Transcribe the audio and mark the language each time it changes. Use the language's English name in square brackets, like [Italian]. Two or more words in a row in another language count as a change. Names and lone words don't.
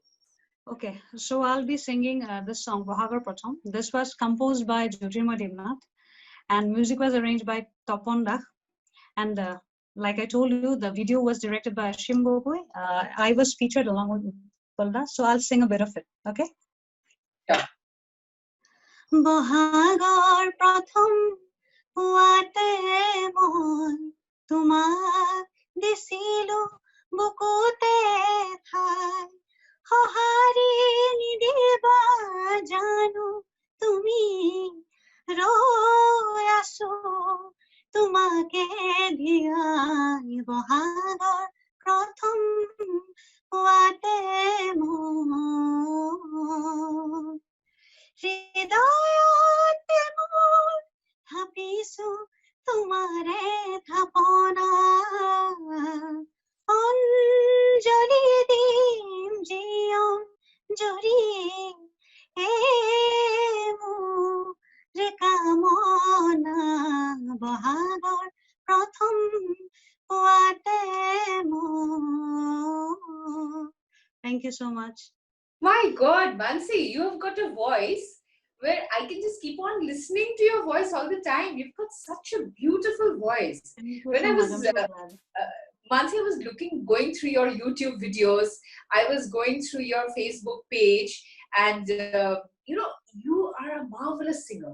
[English] Okay, so I'll be singing this song, Bahagar Pratham. This was composed by Jyotirmoy Devnath, and music was arranged by Topon Dak. And like I told you, the video was directed by Ashim Gogoi. I was featured along with Utpal, so I'll sing a bit of it. Okay? Yeah. [Assamese] বহাগৰ প্ৰথম পুৱাতে মন তোমাৰ দিছিলোঁ বুকুতে ঠাই সহাৰি নিদিবা জানো তুমি ৰৈছোঁ তোমাকে ধিয়াই বহাগৰ প্ৰথম পুৱাতে মন হৃদয়তে মোৰ ভাবিছো তোমাৰে থাপনা অঞ্জলি দিম জীয়ন জৰি এ মোৰ কামনা বহাগৰ প্ৰথম পুৱাতে মোৰ. [English] Thank you so much. My God, Mansi, you have got a voice where I can just keep on listening to your voice all the time. You've got such a beautiful voice. When I was, Mansi, I was going through your YouTube videos. I was going through your Facebook page, and you are a marvelous singer.